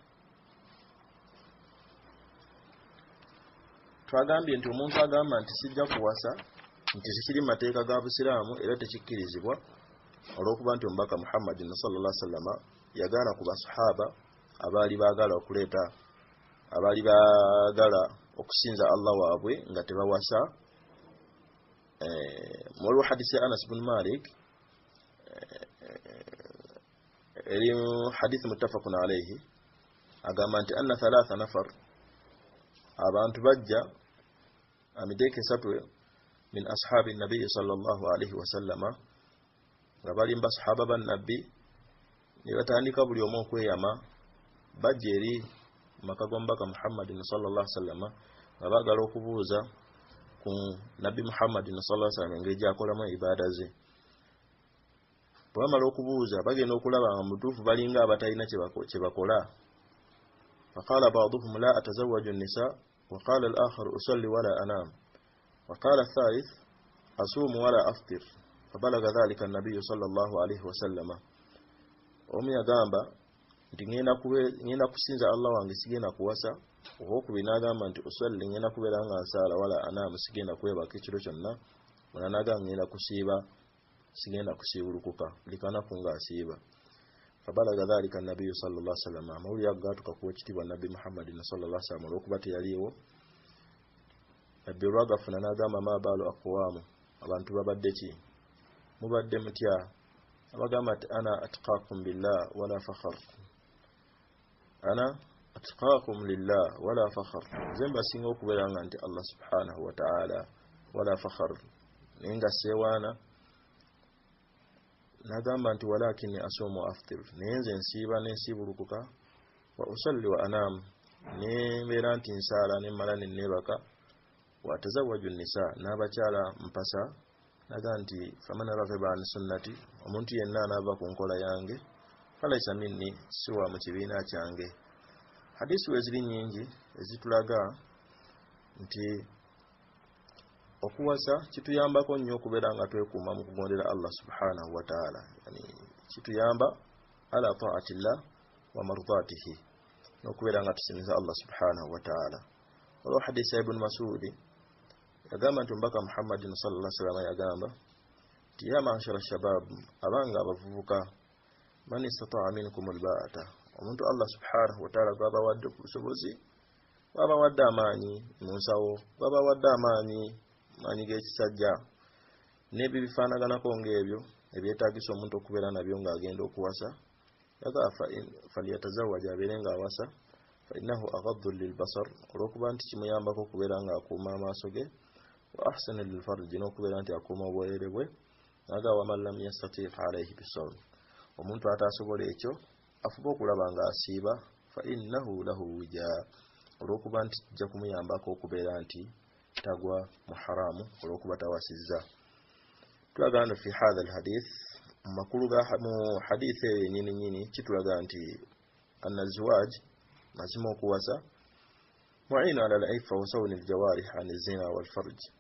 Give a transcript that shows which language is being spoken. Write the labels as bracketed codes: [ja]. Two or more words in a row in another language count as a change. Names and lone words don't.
[lg] twagambye nti omuntu agamba nti sijja kuwasa nti tekiri mateeka ga Busiraamu era tekikkirizibwa olw'okuba nti omubaka Muhammadin [ar] صلى الله عليه وسلم [lg] yagaana ku basahaba abaali baagala okusinza Allah waabwe nga tebawasa mu hadisi Anas bin Malik eri [ar] حديث متفق عليه [lg] agamba nti anna 3 nafar abantu bajja amideke satwe [ar] من أصحاب النبي صلى الله عليه وسلم [lg] nga bali mbasahaba ban nabbi ne batandika buli omu okweyama bajja eri makagombaka Muhammadin [ar] صلى الله عليه وسلم [lg] nga bagala okubuuza ku Nabi Muhammad [ar] صلى الله عليه وسلم [lg] engeri gy'akolamu ibaada ze. Bwamala okubuuza bagenda okulaba nga mutuufu balinga abatalina kye bakola. [ar] فقال بعضهم لا أتزوج النساء وقال الآخر أصلي ولا أنام وقال الثالث أصوم ولا أفطر. فبلغ ذلك النبي صلى الله عليه وسلم. [lg] Omu yagamba nti ngenda kusinza Allah wange sigenda kuwasa. Okubiri n'agamba nti usalli ngenda kubeera nga nsaala [ar] ولا أنام [lg] sigenda kwebaka ekiro kyonna. Mwana n'agamba ngenda kusiiba sigenda kusiibulukuka likanaku nga asiiba. [ar] فبلغ ذلك النبي صلى الله عليه وسلم. [lg] Amawulire agatuka ku ekitibwa Nabi Muhammad [ar] صلى الله عليه وسلم [lg] olw'okuba teyaliiwo. Nabbi olwagafuna n'agamba [ar] ما بال أقوام, [lg] abantu babadde ki? Mubadde mutya? Abagamba nti [ar] أنا أتقاكم بالله ولا فخر. أنا أتقاكم لله ولا فخر. [lg] Nze mbasinga okubeera nga nti Allah [ar] سبحانه وتعالى ولا فخر. [lg] Naye nga seewaana n'agamba nti [ar] ولكني أصوم وأفطر. [lg] Naye nze nsiiba n'ensiibulukuka. [ar] وأصلي وأنام. [lg] Ne mbeera nti nsaala ne mmala ne neebaka. [ar] وأتزوج النساء. [lg] N'abakyala mpasa. Naga nti [ar] فمن رغب عن سنتي, [lg] omuntu yenna anaava ku nkola yange [ar] فليس مني, [lg] siwa mu kibiina kyange. Hadisi we ziri nnyingi ezitulaga nti okuwasa kituyambako nnyo okubeera nga twekuuma mu kugondera Allah [ar] سبحانه وتعالى. [lg] Yani kituyamba [ar] على طاعة الله ومرضاته, [lg] n'okubeera nga tusinza Allah [ar] سبحانه وتعالى. [lg] Olwo hadisi ya Ibn Mas'ud yagamba nti mbaka Muhammad [ar] صلى الله عليه وسلم [lg] yagamba nti [ar] يا معشر الشباب, [lg] abanga abavubuka, [ar] من استطاع منكم الباءة, [lg] omuntu Allah [ar] سبحانه وتعالى [lg] gwaba wadde ku busobozi, gwaba wadde amaanyi mu nsawo, gwaba wadde amaanyi g'ekisajja n'ebifaanaganako ng'ebyo ebyetaagisa omuntu okubeera nabyo ng'agenda okuwasa, yagamba falyatazawwaja, abeere ng'awasa, [ar] فإنه أغض للبصر, [lg] olw'okuba nti kimuyambako okubeera ng'akuuma amaaso ge, [ar] وأحصن للفرج, [lg] n'okubeera nti akuuma obwereere bwe. [ar] Naga ومن لم يستطع فعليه بالصوم, [lg] omuntu ataasobola ekyo afuba okulaba ng'asiiba, [ar] فإنه له وجاء, [lg] olw'okuba nti kijja kumuyambako okubeera nti tagwa mu haramu olw'okuba tawasizza. [ar] Tulagana في هذا الحديث, [lg] makulu ga mu hadith nyini kitulaga nti [ar] أن الأزواج, [lg] mazima okuwasa, [ar] معينة على العفاف وصون الجوارح عن الزنا والفرج.